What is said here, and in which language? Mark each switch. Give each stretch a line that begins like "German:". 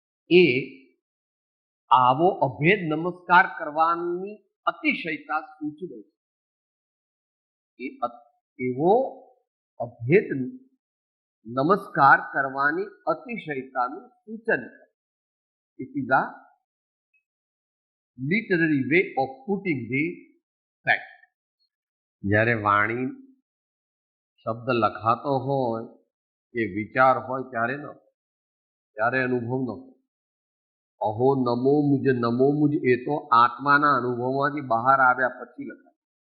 Gujarati: એ આવો અભેદ નમસ્કાર કરવાની અતિશયતા સૂચવે છે એવો અભેદ નમસ્કાર કરવાની અતિશયતાનું સૂચન કરે.
English: It is a literary way of putting the fact.
Gujarati: જ્યારે વાણી શબ્દ લખાતો હોય કે વિચાર હોય ત્યારે ન ત્યારે અનુભવ ન હોય. અહો નમો મુજ એ તો આત્માના અનુભવમાંથી બહાર આવ્યા પછી લખાય.